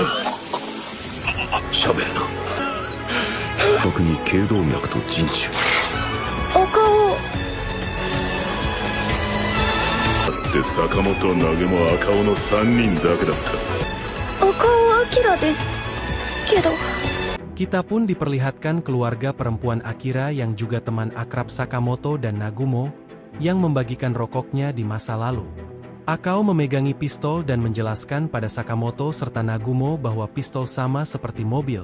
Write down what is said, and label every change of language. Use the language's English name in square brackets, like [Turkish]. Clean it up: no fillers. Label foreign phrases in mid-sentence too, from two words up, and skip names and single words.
[Japanese] 喋るな。特に頸動脈と人中。赤尾。で坂本投げも赤尾の3人だけだった。赤尾明ですけど。 [Indonesian] Kita pun diperlihatkan keluarga perempuan Akira yang juga teman akrab Sakamoto dan Nagumo, yang membagikan rokoknya di masa lalu. Akao memegangi pistol dan menjelaskan pada Sakamoto serta Nagumo bahwa pistol sama seperti mobil.